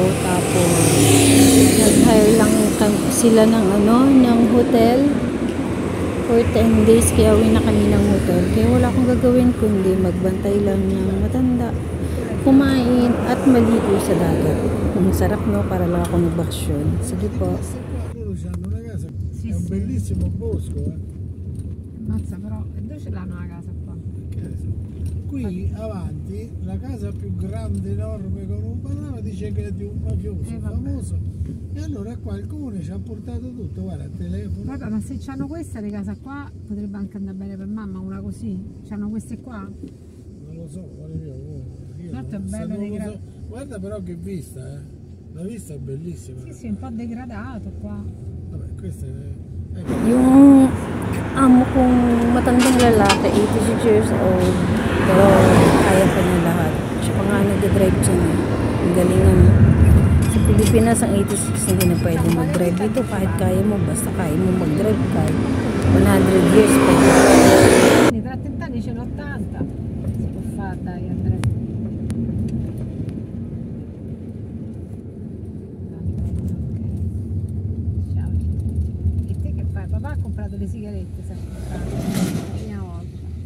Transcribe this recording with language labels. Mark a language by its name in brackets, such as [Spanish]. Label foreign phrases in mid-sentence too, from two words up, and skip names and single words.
[Filipino] Tapos, nag-hire lang sila ng hotel [English] for 10 days. [Filipino] Kaya uwi na kami ng hotel. Kaya wala akong gagawin kundi magbantay lang ng matanda, kumain, at maligo sa dagat. Ang sarap, no? Para lang ako nagbakasyon. Sige po. [Italian] Loro hanno una casa, è un bellissimo bosco, Mazza, però, e dove ce l'hanno la casa qua? Che ne so. Qui avanti la casa più grande, enorme, con un panorama, dice che è di un mafioso famoso. E allora qua il comune ci ha portato tutto, guarda, il telefono. Vabbè, ma se c'hanno questa di casa qua, potrebbe anche andare bene per mamma, una così. C'hanno queste qua? Non lo so, guarda io Certo, è non- se bello non lo degradato. so. Guarda però che vista, La vista è bellissima. Sì, sì, un po' degradato qua. Vabbè, questa è... [Filipino] Yung amo kong matandang lalaki, [English] 86 years old, [Filipino] pero kaya pa niya lahat. Siya pa nga nag-drive dyan. Ang galing ano. Sa Pilipinas, ang 86 hindi na pwede mag-drive dito. Kahit kaya mo, basta kaya mo mag-drive kahit 100 years pa. [Italian] Tra 30 anni ce n'ho 80. Si può fare, dai, Andrea. Ciao. E te che fai? Papà ha comprato le sigarette, sempre. La prima volta.